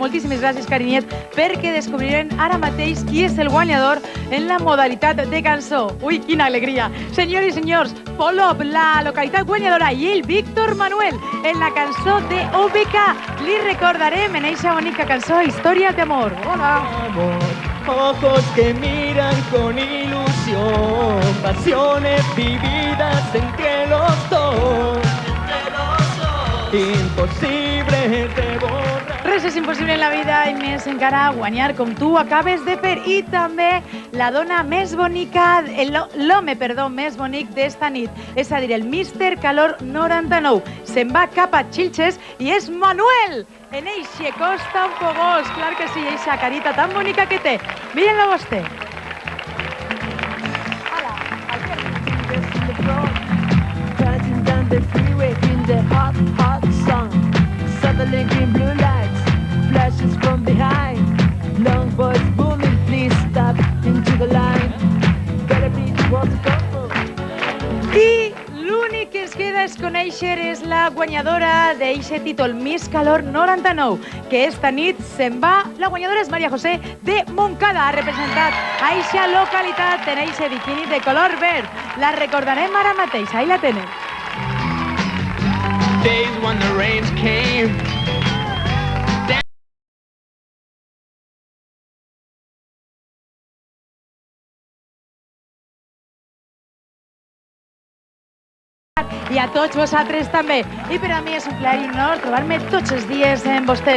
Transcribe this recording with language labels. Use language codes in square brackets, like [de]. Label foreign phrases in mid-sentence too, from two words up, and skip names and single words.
[ca] Moltíssimes gràcies, Carinyet, perquè descobriren ara mateix qui és el guanyador en la modalitat de cançó. Ui, quina alegria! Senyors i senyors, Polop, la localitat guanyadora, i el Víctor Manuel en la cançó de OBK. Li recordarem en eixa bonica cançó Història d'amor. Hola! [es] Ojos que miran con ilusión, pasiones vividas entre los dos, imposible de borrar. [ca] Res és impossible en la vida i més encara guanyar com tu acabes de fer. I també la dona més bonica, l'home, més bonic d'esta nit, és a dir, el Mr. Calor 99. Se'n va cap a Xilxes i és Manuel! En eixe costa un fogós, clar que sí, eixa carita tan bonica que té. Miren-la vostè. [en] Passing down the freeway in the hot, hot sun. Suddenly green blue lights, flashes from behind. Long voice booming, please stop into the line. Better be what's going. [ca] I l'únic que ens queda és conèixer és la guanyadora d'eixe títol Miss Calor 99, que esta nit se'n va. La guanyadora és Maria José de Montcada, ha representat a eixa localitat en eixe biquini de color verd. La recordarem ara mateix, ahí la tenen. [en] Days when the rains came. [ca] I a tots vosaltres també. I per a mi és un plaer i honor trobar-me tots els dies amb vostès.